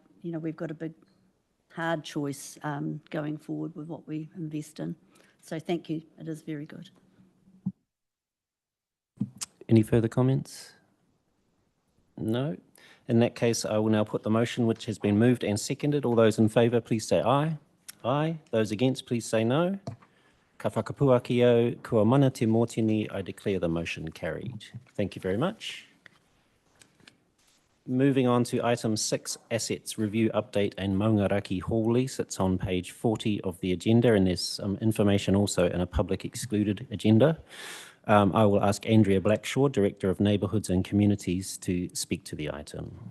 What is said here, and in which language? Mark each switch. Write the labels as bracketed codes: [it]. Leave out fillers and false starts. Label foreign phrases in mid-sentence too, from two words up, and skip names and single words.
[en] We've got a big, hard choice going forward with what we invest in. So thank you. It is very good. Any further comments? No. In that case, I will now put the motion, which has been moved and seconded. All those in favour, please say aye. Aye. Those against, please say no. [mi] Ka whakapuaki au, kua mana te mōtini, [en] I declare the motion carried. Thank you very much. Moving on to item 6, assets review update and Maungaraki Hall lease. It's on page 40 of the agenda, and there's some information also in a public excluded agenda. I will ask Andrea Blackshaw, Director of Neighbourhoods and Communities, to speak to the item.